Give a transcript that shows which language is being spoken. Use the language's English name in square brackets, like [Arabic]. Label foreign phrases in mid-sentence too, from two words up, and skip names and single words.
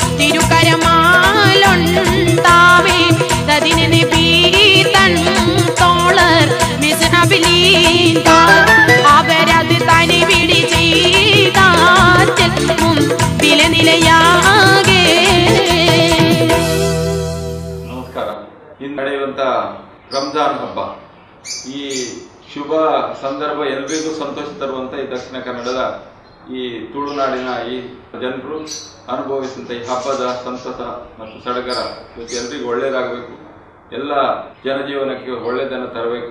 [Malayalam] തിരുക്കരമാലൊണ്ടാവേ തതിനെ നബി തൻ തോളർ മിസ്ഹബിലീത അവരത് തന്നെ പിടി ചെയ്തും വിലനിലയാകെ. [Kannada] ನಮಸ್ಕಾರ. ಇಂದು ನಡೆಯುವಂತ ರಂಜಾನ್ ಹಬ್ಬ ಈ ಶುಭ ಸಂದರ್ಭ ಎಲ್ಲರಿಗೂ ಸಂತೋಷ ತರುವಂತ ಈ ದಕ್ಷಿಣ ಕನ್ನಡದ ಈ ತುಳುನಾಡಿನ ಈ ಜನರು ಅನುಭವಿಸುವಂತ ಈ ಹಬ್ಬದ ಸಂತಸ ಮತ್ತು ಸಡಗರ ಎಲ್ಲರಿಗೂ ಒಳ್ಳೆಯದಾಗಬೇಕು, ಎಲ್ಲ ಜನಜೀವನಕ್ಕೆ ಒಳ್ಳೆಯದನ್ನು ತರಬೇಕು.